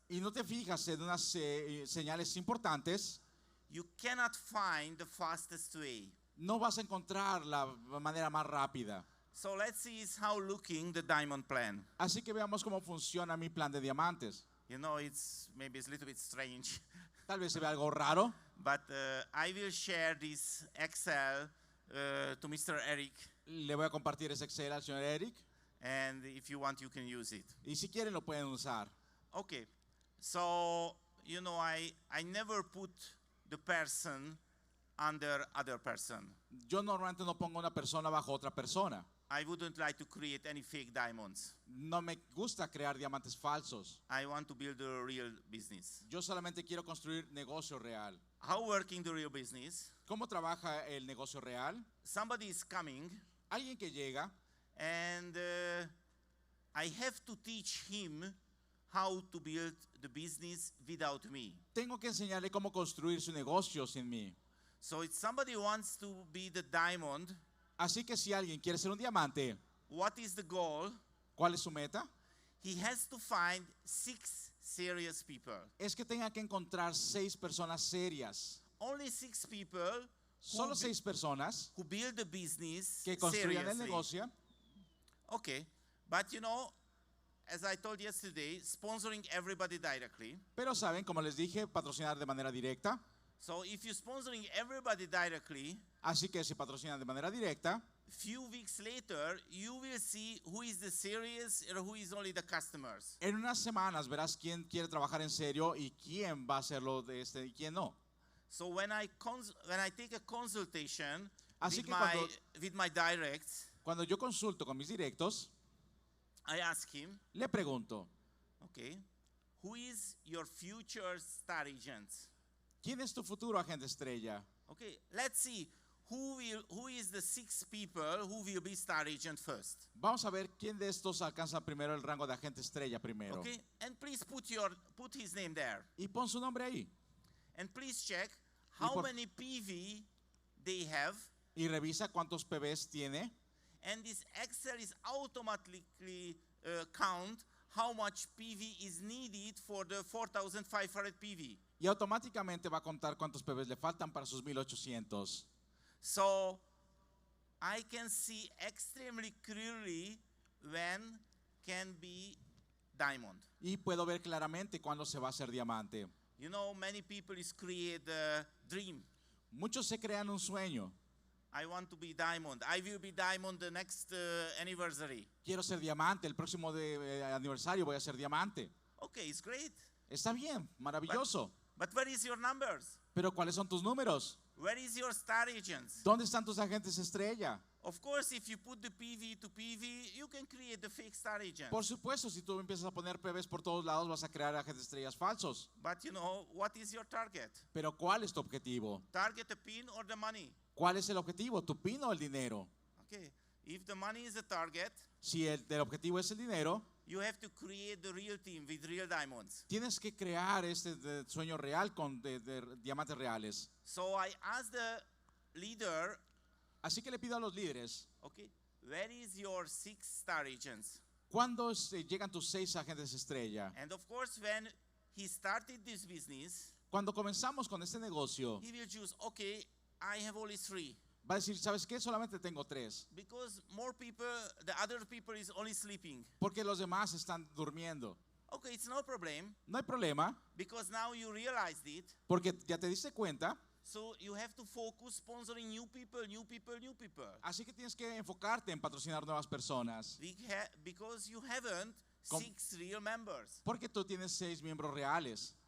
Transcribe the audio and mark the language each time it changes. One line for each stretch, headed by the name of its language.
Spanish: y no te fijas en unas señales importantes,
English: you cannot find the fastest way.
Spanish: no vas a encontrar la manera más rápida.
English: So let's see is how looking the diamond plan.
Spanish: Así que veamos cómo funciona mi plan de diamantes.
English: You know, it's maybe it's a little bit strange,
Spanish: Tal vez se vea algo raro,
English: but I will share this Excel to Mr. Eric,
Spanish: le voy a compartir ese Excel al señor Eric
English: and if you want, you can use it.
Spanish: y si quieren lo pueden usar.
English: Okay, so you know, I never put the person under other person.
Spanish: Yo normalmente no pongo una persona bajo otra persona.
English: I wouldn't like to create any fake diamonds.
Spanish: No me gusta crear diamantes falsos.
English: I want to build a real business.
Spanish: Yo solamente quiero construir negocio real.
English: How working the real business?
Spanish: ¿Cómo trabaja el negocio real?
English: Somebody is coming
Spanish: Alguien que llega
English: and I have to teach him how to build the business without me.
Spanish: tengo que enseñarle cómo construir su negocio sin mí.
English: So if somebody wants to be the diamond,
Spanish: Así que si alguien quiere ser un diamante,
English: what is the goal?
Spanish: ¿cuál es su meta?
English: He has to find 6 serious people.
Spanish: Es que tenga que encontrar 6 personas serias.
English: Only 6 people
Spanish: Solo 6 personas
English: who build the business
Spanish: que construyan el
English: seriously.
Spanish: negocio.
English: Okay, but you know, as I told yesterday, sponsoring everybody directly.
Spanish: Pero saben, como les dije, patrocinar de manera directa.
English: So if you're sponsoring everybody directly,
Spanish: Así que si patrocinan de manera directa,
English: few weeks later, you will see who is the serious or who is only the customers.
Spanish: en unas semanas verás quién quiere trabajar en serio y quién va a hacerlo de y quién no.
English: So when I take a consultation
Spanish: Así
English: with
Spanish: que
English: with my directs,
Spanish: Cuando yo consulto con mis directos,
English: I ask him,
Spanish: le pregunto,
English: okay, who is your future star agent?
Spanish: ¿quién es tu futuro agente estrella?
English: Okay, let's see who is the 6 people who will be star agent first.
Spanish: Vamos a ver quién de estos alcanza primero el rango de agente estrella primero.
English: Okay, and please put his name there.
Spanish: Y pon su nombre ahí.
English: And please check how
Spanish: por-
English: many PV they have.
Spanish: Y revisa cuántos PVs tiene.
English: And this Excel is automatically count how much PV is needed for the 4,500 PV.
Spanish: Y automáticamente va a contar cuántos PVs le faltan para sus 1800.
English: So I can see extremely clearly when can be diamond.
Spanish: Y puedo ver claramente cuándo se va a hacer diamante.
English: You know, many people is create a dream.
Spanish: Muchos se crean un sueño.
English: I want to be diamond. I will be diamond the next anniversary.
Spanish: Quiero ser diamante. El próximo aniversario voy a ser diamante.
English: Okay, it's great.
Spanish: Está bien, maravilloso.
English: But where is your numbers?
Spanish: Pero ¿cuáles son tus números?
English: Where is your star agents?
Spanish: ¿Dónde están tus agentes estrella?
English: Of course, if you put the PV to PV, you can create the fake star agent.
Spanish: Por supuesto, si tú empiezas a poner PVs por todos lados, vas a crear agentes estrellas falsos.
English: But you know, what is your target?
Spanish: Pero ¿cuál es tu objetivo?
English: Target the pin or the money?
Spanish: ¿Cuál es el objetivo? ¿Tu pin o el dinero?
English: Okay, if the money is the target,
Spanish: Si el objetivo es el dinero,
English: you have to create the real team with real diamonds.
Spanish: tienes que crear este sueño real con de diamantes reales.
English: So I asked the leader,
Spanish: Así que le pido a los líderes,
English: okay, where is your 6 star agents?
Spanish: ¿cuándo llegan tus 6 agentes estrella?
English: And of course, when he started this business,
Spanish: Cuando comenzamos con este negocio,
English: he will choose, okay, I have only 3.
Spanish: va a decir, ¿sabes qué? Solamente tengo 3.
English: Because more people, the other people is only sleeping.
Spanish: Porque los demás están durmiendo.
English: Okay, it's no problem,
Spanish: No hay problema,
English: because now you realized it.
Spanish: porque ya te diste cuenta.
English: So you have to focus sponsoring new people, new people, new people.
Spanish: Así que tienes que enfocarte en patrocinar nuevas personas.
English: Because you haven't
Spanish: Com-
English: 6 real members.
Spanish: Porque tú tienes 6 miembros reales.